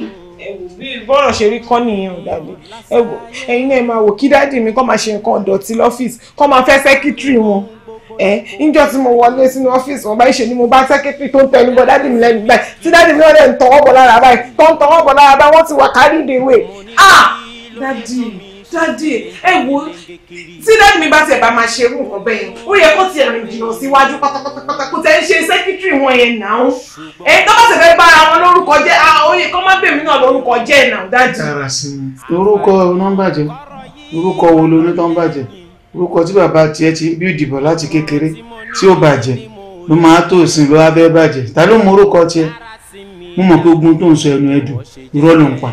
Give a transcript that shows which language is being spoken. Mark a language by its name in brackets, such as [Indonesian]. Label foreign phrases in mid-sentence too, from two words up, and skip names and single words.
[Yoruba] ẹwù bí bọ́rọ̀ ṣe rí kọ́ nìyẹn ò dàbí ẹwù ẹ̀yin náà máa wò kí dádì mi kọ́ máa ṣe nǹkan ọ̀dọ̀tí lọ́fíìsì kọ́ máa fẹ́ sẹ́kítírì wọn níjọ́ tí mo wọlé sínú ọ́fíìsì wọn báyìí ṣe ni mo bá sẹ́kítírì tó ń tẹnu bọ dádì mi lẹ́nu báyìí tí dádì mi lọ́dẹ̀ ń tọwọ́ bọ̀ lára báyìí tó ń tọwọ́ bọ̀ lára báyìí wọ́n ti wà [English] carry the way [Yoruba] dádì ẹ wo tí dádì mi bá tiẹ̀ bá máa ṣe irú nǹkan bẹ́ẹ̀ yẹn ó yẹ kó tiẹ̀ rìn jìnnà síwájú pátápátá kó tẹ̀ ń ṣe sẹ́kítírì wọn yẹn náà tó bá sì fẹ́ bára wọn lórúkọ jẹ́ ó yẹ kó má bèmí náà lórúkọ jẹ́ náà dádì. orúkọ nọ́mbàjẹ́ orúkọ wo ló ní tó ń bàjẹ́ orúkọ tí bàbá tiẹ̀ ti bí ìdìbò láti kékeré tí ó bàjẹ́ ló máa tó ìsìn ló wá fẹ́ bàjẹ́ ta ló mọ orúkọ tiẹ̀ mo mọ̀ pé ogun tó ń sọ ẹnu ẹ̀dùn irọ́ ló ń pa.